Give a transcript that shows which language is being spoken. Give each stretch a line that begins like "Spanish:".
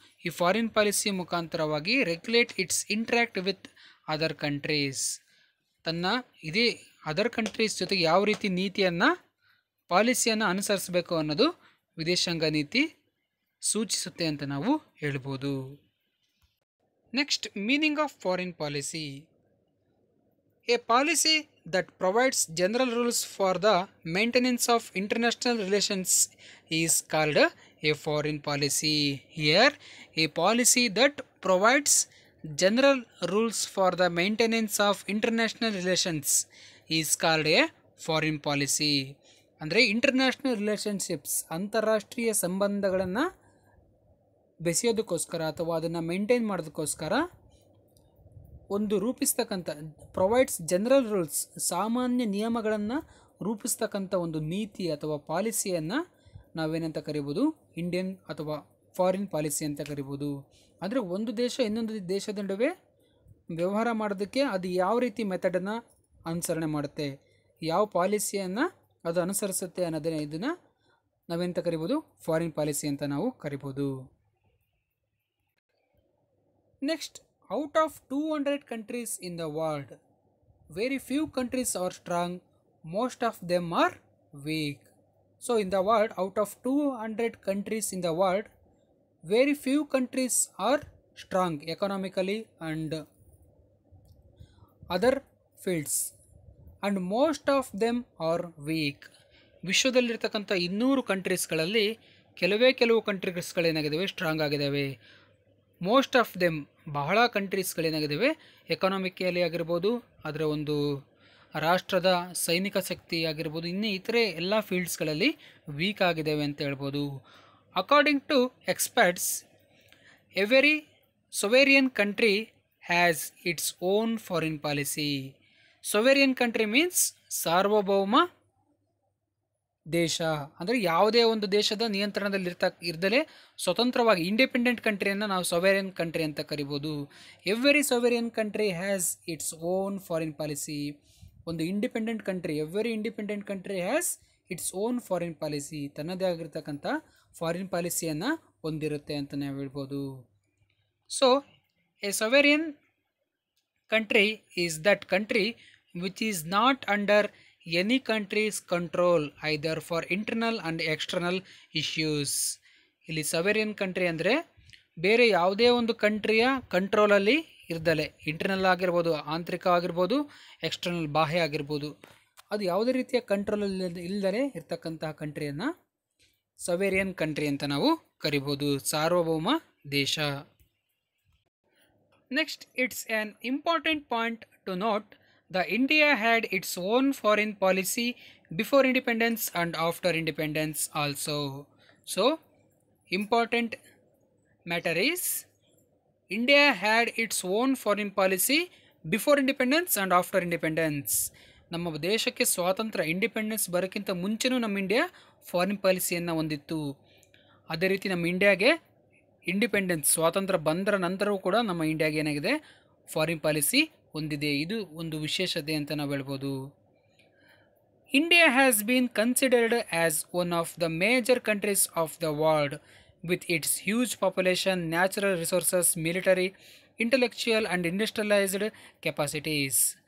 Kannada: ಈ foreign policy ಮುಖಾಂತರವಾಗಿ
English: regulate its interact with other countries,
Kannada: ತನ್ನ ಇದೇ ಅದರ್ ಕಂಟ್ರೀಸ್ ಜೊತೆಗೆ ಯಾವ ರೀತಿ ಪಾಲಿಸಿಯನ್ನು ಅನುಸರಿಸಬೇಕು ಅನ್ನೋದು ವಿದೇಶಾಂಗ ನೀತಿ ಸೂಚಿಸುತ್ತೆ ಅಂತ ನಾವು ಹೇಳ್ಬೋದು.
English: Next, meaning of foreign policy. A policy that provides general rules for the maintenance of international relations is called a foreign policy. Here, a policy that provides general rules for the maintenance of international relations is called a foreign policy.
Kannada: ಅಂದರೆ international relationships, ಅಂತಾರಾಷ್ಟ್ರೀಯ ಸಂಬಂಧಗಳನ್ನು ಬೆಸೆಯೋದಕ್ಕೋಸ್ಕರ ಅಥವಾ ಅದನ್ನು maintain ಮಾಡೋದಕ್ಕೋಸ್ಕರ ಒಂದು ರೂಪಿಸ್ತಕ್ಕಂಥ,
English: provides general rules,
Kannada: ಸಾಮಾನ್ಯ ನಿಯಮಗಳನ್ನು ರೂಪಿಸ್ತಕ್ಕಂಥ ಒಂದು ನೀತಿ ಅಥವಾ ಪಾಲಿಸಿಯನ್ನು ನಾವೇನಂತ ಕರಿಬೋದು, ಇಂಡಿಯನ್ ಅಥವಾ ಫಾರಿನ್ ಪಾಲಿಸಿ ಅಂತ ಕರಿಬೋದು. ಅಂದರೆ ಒಂದು ದೇಶ ಇನ್ನೊಂದು ದೇಶದ ನಡುವೆ ವ್ಯವಹಾರ ಮಾಡೋದಕ್ಕೆ ಅದು ಯಾವ ರೀತಿ ಮೆಥಡನ್ನು ಅನುಸರಣೆ ಮಾಡುತ್ತೆ, ಯಾವ ಪಾಲಿಸಿಯನ್ನು ಅದು ಅನುಸರಿಸುತ್ತೆ ಇದನ್ನು ನಾವೆಂತ ಕರಿಬೋದು, ಫಾರಿನ್ ಪಾಲಿಸಿ ಅಂತ ನಾವು ಕರಿಬೋದು.
English: Next, out of 200 countries in the world, very few countries are strong, most of them are weak. So in the world, out of 200 countries in the world, very few countries are strong economically and other fields, and most of them are weak.
Kannada: ವಿಶ್ವದಲ್ಲಿರ್ತಕ್ಕಂಥ 200 ಕಂಟ್ರೀಸ್ಗಳಲ್ಲಿ ಕೆಲವು ಕಂಟ್ರೀಸ್ಗಳೇನಾಗಿದ್ದಾವೆ, strong ಆಗಿದ್ದಾವೆ.
English: most of them,
Kannada: ಬಹಳ ಕಂಟ್ರೀಸ್ಗಳೇನಾಗಿದ್ದಾವೆ, economically ಆಗಿರ್ಬೋದು, ಅದರ ಒಂದು ರಾಷ್ಟ್ರದ ಸೈನಿಕ ಶಕ್ತಿ ಆಗಿರ್ಬೋದು, ಇತರೆ ಎಲ್ಲ ಫೀಲ್ಡ್ಸ್ಗಳಲ್ಲಿ ವೀಕ್ ಆಗಿದ್ದಾವೆ ಅಂತ ಹೇಳ್ಬೋದು.
English: According to experts, every sovereign country has its own foreign policy. Sovereign country means
Kannada: ಸಾರ್ವಭೌಮ ದೇಶ, ಅಂದರೆ ಯಾವುದೇ ಒಂದು ದೇಶದ ನಿಯಂತ್ರಣದಲ್ಲಿ ಇರ್ದಲೇ ಸ್ವತಂತ್ರವಾಗಿ ಇಂಡಿಪೆಂಡೆಂಟ್ ಕಂಟ್ರಿಯನ್ನು ನಾವು ಸೊವೆರಿಯನ್ ಕಂಟ್ರಿ ಅಂತ ಕರಿಬೋದು.
English: Every sovereign country has its own foreign policy. ಒಂದು independent country, every independent country has its own foreign policy,
Kannada: ತನ್ನದೇ ಆಗಿರ್ತಕ್ಕಂಥ ಫಾರಿನ್ ಪಾಲಿಸಿಯನ್ನು ಹೊಂದಿರುತ್ತೆ ಅಂತ ನಾವು ಹೇಳ್ಬೋದು.
English: So a sovereign country is that country which is not under any country's control either for internal and external issues.
Kannada: ಇಲ್ಲಿ ಸವೆರಿಯನ್ country ಅಂದರೆ ಬೇರೆ ಯಾವುದೇ ಒಂದು ಕಂಟ್ರಿಯ ಕಂಟ್ರೋಲಲ್ಲಿ ಇರ್ದಲೆ, ಇಂಟರ್ನಲ್ ಆಗಿರ್ಬೋದು, ಆಂತರಿಕ ಆಗಿರ್ಬೋದು, ಎಕ್ಸ್ಟರ್ನಲ್ ಬಾಹ್ಯ ಆಗಿರ್ಬೋದು, ಅದು ಯಾವುದೇ ರೀತಿಯ ಕಂಟ್ರೋಲಲ್ಲಿ ಇಲ್ಲದೆ ಇರ್ತಕ್ಕಂತಹ ಕಂಟ್ರಿಯನ್ನು ಸವೆರಿಯನ್ ಕಂಟ್ರಿ ಅಂತ ನಾವು ಕರಿಬೋದು, ಸಾರ್ವಭೌಮ ದೇಶ.
English: Next, it's an important point to note that India had its own foreign policy before independence and after independence also. So, important matter is India had its own foreign policy before independence and after independence.
Kannada: ನಮ್ಮ ದೇಶಕ್ಕೆ ಸ್ವಾತಂತ್ರ್ಯ independence ಬರೋಕ್ಕಿಂತ ಮುಂಚೆನೂ ನಮ್ಮ India foreign ಪಾಲಿಸಿಯನ್ನು ಹೊಂದಿತ್ತು. ಅದೇ ರೀತಿ ನಮ್ಮ ಇಂಡಿಯಾಗೆ ಇಂಡಿಪೆಂಡೆನ್ಸ್ ಸ್ವಾತಂತ್ರ್ಯ ಬಂದರ ನಂತರವೂ ಕೂಡ ನಮ್ಮ ಇಂಡಿಯಾಗೆ ಏನಾಗಿದೆ, ಫಾರಿನ್ ಪಾಲಿಸಿ ಹೊಂದಿದೆ. ಇದು ಒಂದು ವಿಶೇಷತೆ ಅಂತ ನಾವು ಹೇಳ್ಬೋದು.
English: India has been considered as one of the major countries of the world with its huge population, natural resources, military, intellectual and industrialized capacities.